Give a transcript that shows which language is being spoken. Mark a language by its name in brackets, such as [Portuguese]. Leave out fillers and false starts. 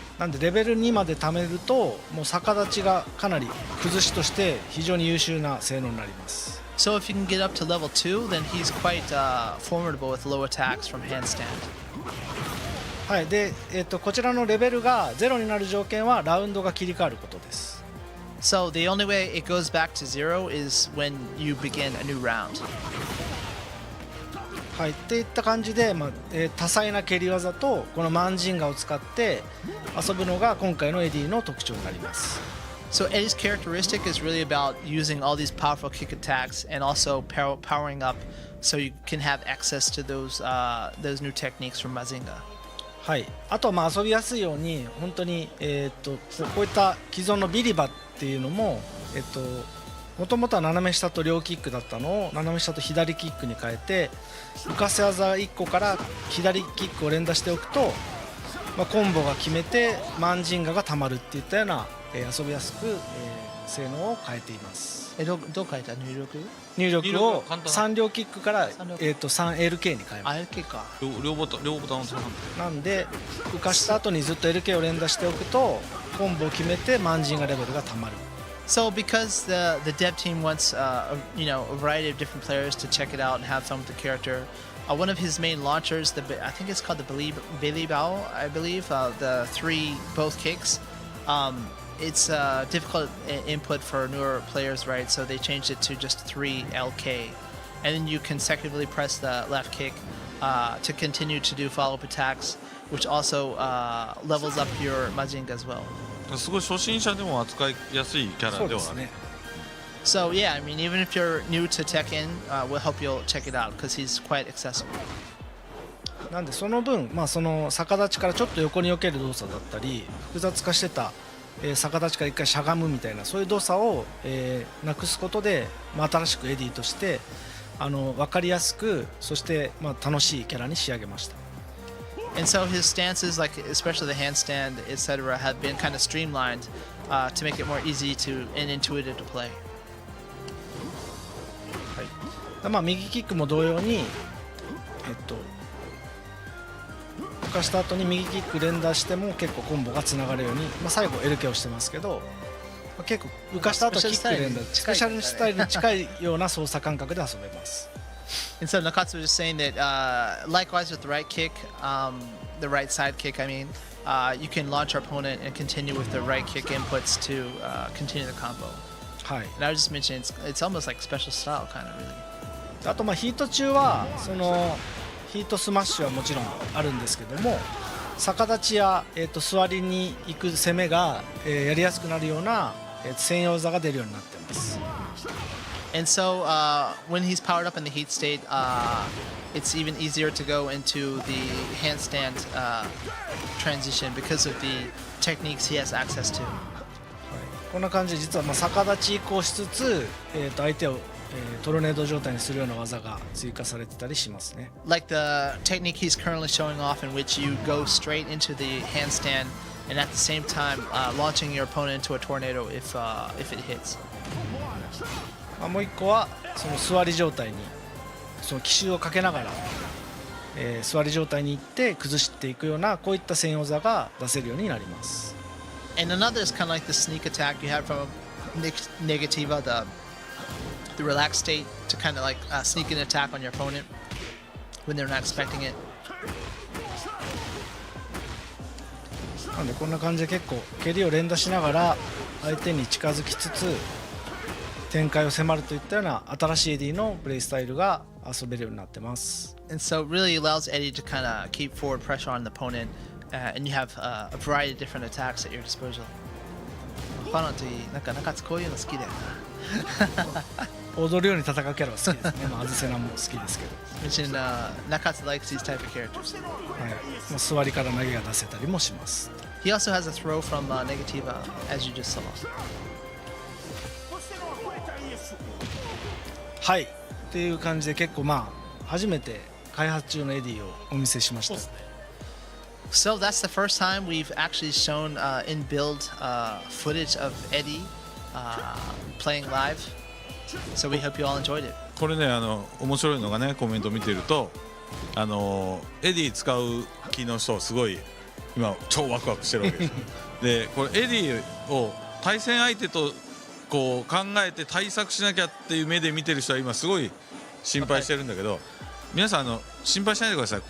[Japanese] なんでレベル2まで貯めるともう逆立ちがかなり崩しとして非常に優秀な性能になります。 [English] So if you can get up to level 2, then he's quite formidable with low attacks from handstand. [Japanese] はい、で、こちらのレベルが0になる条件はラウンドが切り替わることです。 [English] So the only way it goes back to 0 is when you begin a new round. [Japanese] はい、っていった感じで、多彩な蹴り技とこのマンジンガを使って遊ぶのが今回のエディの特徴になります。 [English] So Eddie's characteristic is really about using all these powerful kick attacks and also powering up so you can have access to those new techniques from Mazinga. [Japanese] はい、あとは遊びやすいように本当に、こういった既存のビリバっていうのももともとは斜め下と両キックだったのを斜め下と左キックに変えて浮かせ技1個から左キックを連打しておくと、コンボが決めてマンジンガがたまるっていったような、遊びやすく、性能を変えています。どう変えた入力？入力を簡単な 3両キックから、3LK に変えます。 LK か。両ボタンを押さななんで浮かした後にずっと LK を連打しておくとコンボを決めてマンジンガレベルがたまる。 [English] So because the dev team wants a variety of different players to check it out and have fun with the character, one of his main launchers, I think it's called the Billy Bao, I believe, the 3 both kicks. It's difficult input for newer players, right? So they changed it to just 3 LK, and then you consecutively press the left kick to continue to do follow-up attacks, which also levels up your Majinga as well. [Japanese] すごい初心者でも扱いやすいキャラではある。 [English] So yeah, I mean, even if you're new to Tekken, we'll help you check it out because he's quite accessible. [Japanese] なんでその分、その逆立ちからちょっと横に避ける動作だったり複雑化してた逆立ちから一回しゃがむみたいなそういう動作を、なくすことで、新しくエディとして分かりやすくそして、楽しいキャラに仕上げました。 [English] And so his stances, like especially the handstand, etc., have been kind of streamlined to make it more easy to and intuitive to play. [Japanese] 右キックも同様に、浮かした後に右キック連打しても結構コンボがつながるように、最後 LK をしてますけど、結構浮かした後キック連打スペシャルスタイルに近いような操作感覚で遊べます。 [English] And so Nakatsu was just saying that likewise with the right kick, the right side kick, I mean, you can launch our opponent and continue with the right kick inputs to continue the combo. [Japanese] はい。 [English] And I was just mentioning it's almost like special style kind of really. [Japanese] あとヒート中はそのヒートスマッシュはもちろんあるんですけども、逆立ちや、座りに行く攻めが、やりやすくなるような、専用技が出るようになっています。 [English] And so when he's powered up in the heat state, it's even easier to go into the handstand transition because of the techniques he has access to. [Japanese] こんな感じで実は逆立ち移行しつつ、相手を、トルネード状態にするような技が追加されてたりしますね。 [English] Like the technique he's currently showing off in which you go straight into the handstand and at the same time launching your opponent into a tornado if it hits. [Japanese] もう一個はその座り状態にその奇襲をかけながら、座り状態に行って崩していくようなこういった専用技が出せるようになります。 [English] And another is kind of like the sneak attack you have from Negativa, the relaxed state to kind of like sneak an attack on your opponent when they're not expecting it. [Japanese] なんでこんな感じで結構蹴りを連打しながら相手に近づきつつ展開を迫るといったような新しいエディのプレイスタイルが遊べるようになってます。 [English] And so it really allows Eddy to kind of keep forward pressure on the opponent, and you have a variety of different attacks at your disposal. [Japanese] ファノといい、なんか中津こういうの好きだよな。踊るように戦うキャラは好きですね。アズセナも好きですけど。 [English] Mentioned Nakatsu likes these type of characters. [Japanese] はい。座りから投げが出せたりもします。 [English] He also has a throw from Negativa, as you just saw. [Japanese] はい。っていう感じで結構初めて開発中のエディをお見せしました。 [English] So that's the first time we've actually shown in build footage of Eddy playing live. So we hope you all enjoyed it. [Japanese] これね面白いのがねコメント見てるとエディ使う気の人すごい今超ワクワクしてるわけですでこれエディを対戦相手とこう考えて対策しなきゃっていう目で見てる人は今すごい心配してるんだけど、皆さん心配しないでください。